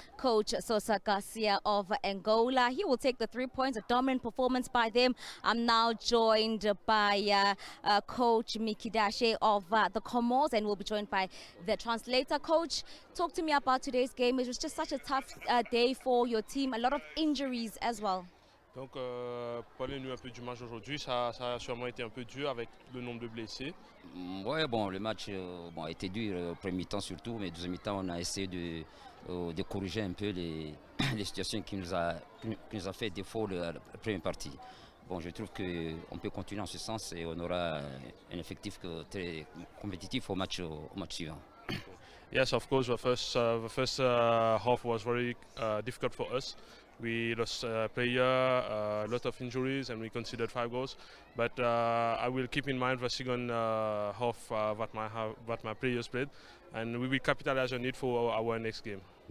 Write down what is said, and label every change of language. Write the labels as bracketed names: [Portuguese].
[English] Coach Sosa Garcia of Angola. He will take the 3 points, a dominant performance by them. I'm now joined by Coach Mikidashe of the Comoros, and we'll be joined by the translator. Coach, talk to me about today's game. It was just such a tough day for your team, a lot of injuries as well. [French] Donc, parlez-nous un peu du match aujourd'hui. Ça a sûrement été un peu dur avec le nombre de blessés. Ouais, bon, le match a été dur au premier mi-temps surtout, mais deuxième mi-temps, on a essayé de corriger un peu les situations qui nous a fait défaut la première partie. Bon, je trouve qu'on peut continuer en ce sens et on aura un effectif très compétitif au match suivant. [English] Yes, of course, the first half was very difficult for us. We lost a player, a lot of injuries, and we conceded 5 goals. But I will keep in mind the second half what my players played, and we will capitalize on it for our next game.